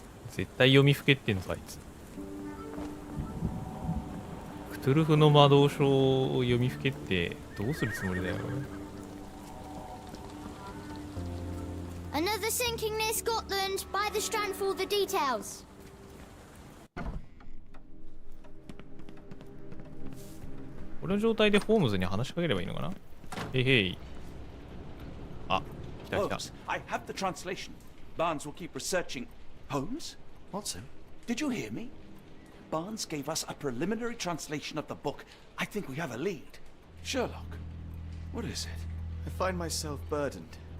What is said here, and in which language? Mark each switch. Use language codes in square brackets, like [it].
[ja] 絶対読みふけってんのか、あいつ。クトゥルフの魔導書を読みふけってどうするつもりだよ。 [en] Another sinking near Scotland. By the strand for all the details. [ja] この状態でホームズに話しかければいいのかな。へいへい。あ、来た来た。 [en] Holmes, I have the translation. Barnes will keep researching. Holmes? Watson? Did you hear me? Barnes gave us a preliminary translation of the book. I think we have a lead. Sherlock, what is it? I find myself burdened.